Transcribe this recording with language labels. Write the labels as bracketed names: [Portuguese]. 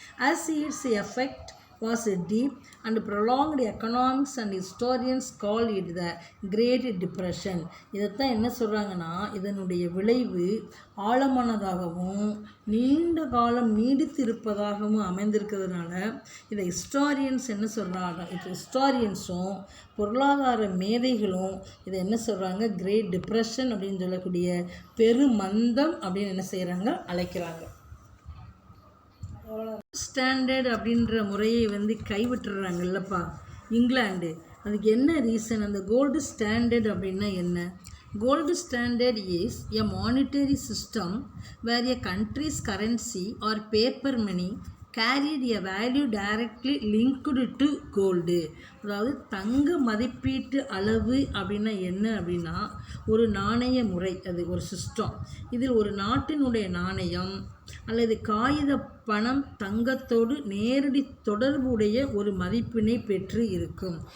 [English] As its effect was deep and prolonged, economics and historians call it the Great Depression. [Tamil] இதைத்தான் என்ன சொல்கிறாங்கன்னா, இதனுடைய விளைவு ஆழமானதாகவும் நீண்ட காலம் நீடித்திருப்பதாகவும் அமைந்திருக்கிறதுனால இதை ஹிஸ்டாரியன்ஸ் என்ன சொல்கிறாங்க, ஹிஸ்டாரியன்ஸும் பொருளாதார மேதைகளும் இதை என்ன சொல்கிறாங்க, கிரேட் டிப்ரெஷன் அப்படின்னு சொல்லக்கூடிய பெருமந்தம் அப்படின்னு என்ன செய்கிறாங்க, அழைக்கிறாங்க. ஸ்டாண்டர்ட் அப்படின்ற முறையை கைவிட்டுறாங்கல்லப்பா இங்கிலாந்து. அதுக்கு என்ன ரீசன்? அந்த கோல்டு ஸ்டாண்டர்ட் அப்படின்னா என்ன? [English] Gold standard is a monetary system where a country's currency or paper money carried a value directly linked to gold. [Tamil] அதாவது தங்க மதிப்பீட்டு அளவு அப்படின்னா என்ன அப்படின்னா ஒரு நாணய முறை, அது ஒரு சிஸ்டம். இதில் ஒரு நாட்டினுடைய நாணயம் அல்லது காகித பணம் தங்கத்தோடு நேரடி தொடர்புடைய ஒரு மதிப்பினை பெற்று இருக்கும்.